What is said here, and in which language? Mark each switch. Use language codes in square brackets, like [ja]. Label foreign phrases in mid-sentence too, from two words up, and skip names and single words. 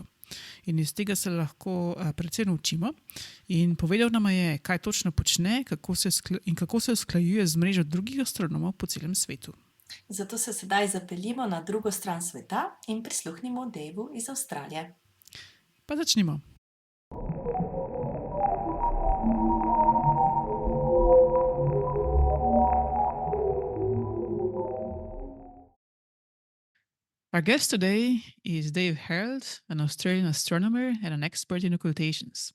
[sl] In iz tega se lahko precej naučimo. In povedal nam je, kaj točno počne in kako se usklajuje z mrežo drugih astronomov po celem svetu. Zato se sedaj zapeljimo na drugo stran sveta in prisluhnimo Daveu iz Avstralije. Pa začnimo. [en] Our guest today is Dave Herald, an Australian astronomer and an expert in occultations.